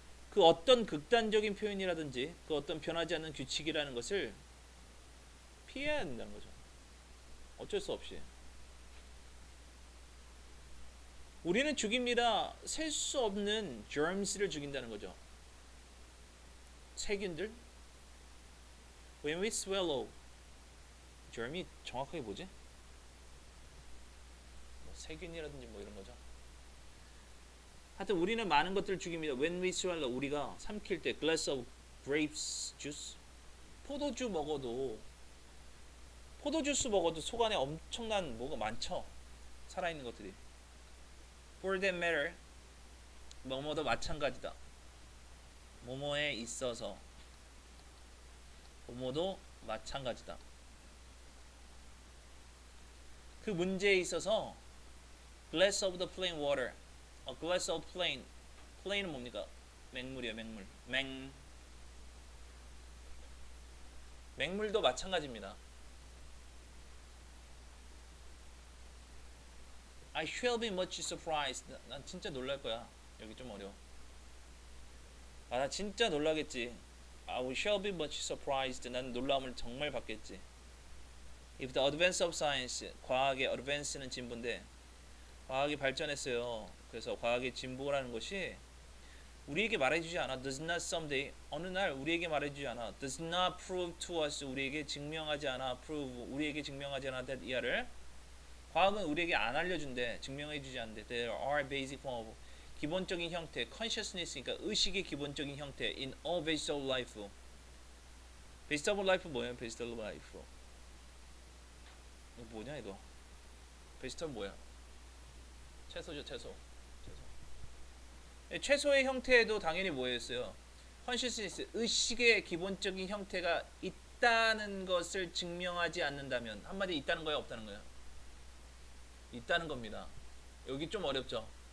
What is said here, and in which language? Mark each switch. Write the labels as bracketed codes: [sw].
[ko] 그 어떤 극단적인 표현이라든지 그 어떤 변하지 않는 규칙이라는 것을 피해야 된다는 거죠. 어쩔 수 없이. 우리는 죽입니다. 셀 수 없는 germs를 죽인다는 거죠. 세균들. [en] When we swallow [ko] germ이 정확하게 뭐지? 뭐 세균이라든지 뭐 이런 거죠. 하여튼 우리는 많은 것들을 죽입니다. [en] When we swallow [ko] 우리가 삼킬 때 [en] glass of grapes juice [ko] 포도주 먹어도 포도주스 먹어도 속 안에 엄청난 뭐가 많죠. 살아있는 것들이. [en] For that matter [ko] 뭐뭐도 마찬가지다. 뭐뭐에 있어서 뭐뭐도 마찬가지다. 그 문제에 있어서 [en] glass of the plain water glass of plain plain은 뭡니까? [ko] 맹물이에요. 맹물. 맹물도 마찬가지입니다. [en] I shall be much surprised. [ko] 난 진짜 놀랄 거야. 여기 좀 어려워. 나 진짜 놀라겠지. [en] I shall be much surprised. [ko] 난 놀람을 정말 받겠지. [en] If the advance of science, [ko] 과학의 [en] advance는 [ko] 진보인데 과학이 발전했어요. 그래서 과학의 진보라는 것이 우리에게 말해주지 않아. [en] Does not someday [ko] 어느 날 우리에게 말해주지 않아. [en] Does not prove to us [ko] 우리에게 증명하지 않아. Prove 우리에게 증명하지 않아. that 이하를 과학은 우리에게 안 알려준대. 증명해주지 않는데. [en] There are basic form of [ko] 기본적인 형태, [en] consciousness니까 [ko] 의식의 기본적인 형태 [en] in all vegetable life. vegetable life 뭐예요? [ko] vegetable life. 이거 뭐냐 이거? vegetable 뭐야? 채소죠, 채소. 채소의 형태에도 당연히 뭐였어요? consciousness, 의식의 기본적인 형태가 있다는 것을 증명하지 않는다면 한마디 있다는 거야, 없다는 거야? 있다는 겁니다. 여기 좀 어렵죠.